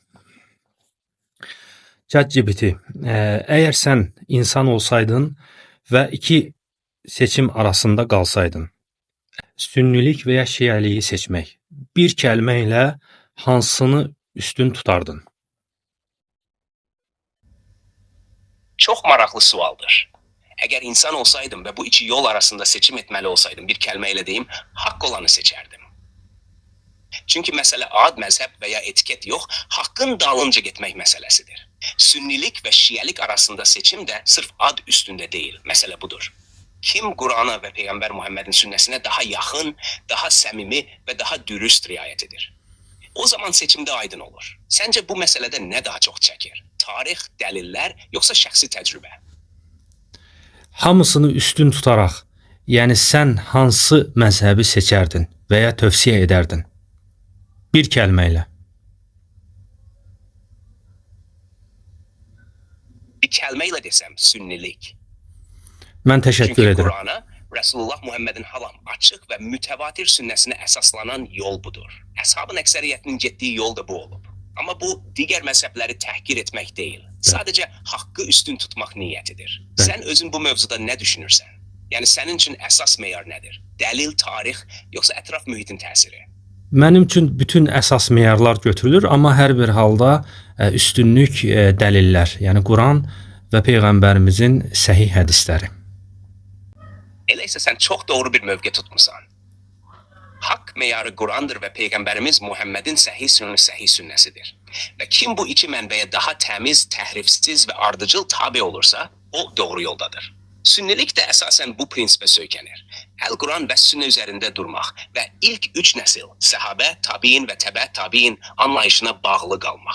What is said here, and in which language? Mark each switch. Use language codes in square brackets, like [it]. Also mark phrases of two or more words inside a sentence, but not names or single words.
[az] ChatGPT, əgər sən insan olsaydın və iki seçim arasında qalsaydın, sünnilik və ya şiəliyi seçmək, bir kəlmə ilə hansını üstün tutardın? Çok maraqlı sualdır. [tr] Eğer insan olsaydım ve bu iki yol arasında seçim etmeli olsaydım bir kelimeyle diyeyim, hak olanı seçerdim. Çünkü mesele ad, mezhep veya etiket yok, hakkın dalınca gitmek meselesidir. Sünnilik ve Şiilik arasında seçim de sırf ad üstünde değil, mesele budur. Kim Kur'an'a ve Peygamber Muhammed'in sünnesine daha yakın, daha samimi ve daha dürüst riayet edir? O zaman seçimde aydın olur. Sence bu meselede ne daha çok çekir? Tarih, deliller yoksa şəxsi tecrübe? [az] Hamısını üstün tutaraq, yəni sən hansı məzhəbi seçərdin və ya tövsiyə edərdin? Bir kəlmə ilə. [tr] Bir kelimeyle desem sünnilik. [az] Mən təşəkkür [tr] Çünkü [az] edirəm. [tr] Kur'an'a Resulullah Muhammed'in halam açık ve mütevatir sünnesine esaslanan yol budur. Eshabın ekseriyyətinin getdiyi yol da bu olub. Ama bu diğer mezhepleri tehkir etmek değil. Sadece hakkı üstün tutmak niyetidir. Sen özün bu mevzuda ne düşünürsen? Yani senin için esas meyar nedir? Delil, tarih yoksa etraf mühitin təsiri? [az] Mənim üçün bütün əsas meyarlar götürülür, amma hər bir halda üstünlük dəlillər, yəni Quran və Peyğəmbərimizin səhih hədisləri. [tr] Öyleyse sen çok doğru bir mövqe tutmusan. Hak meyarı Kur'an'dır ve Peygamberimiz Muhammed'in sahih sünnesidir. Ve kim bu iki mənbəyə daha temiz, təhrifsiz ve ardıcıl tabi olursa, o doğru yoldadır. Sünnilik de esasen bu prinsipe söykənir. El-Kur'an ve sünne üzerinde durmak ve ilk üç nesil, sahabe, tabiin ve tebe tabiin anlayışına bağlı qalmaq.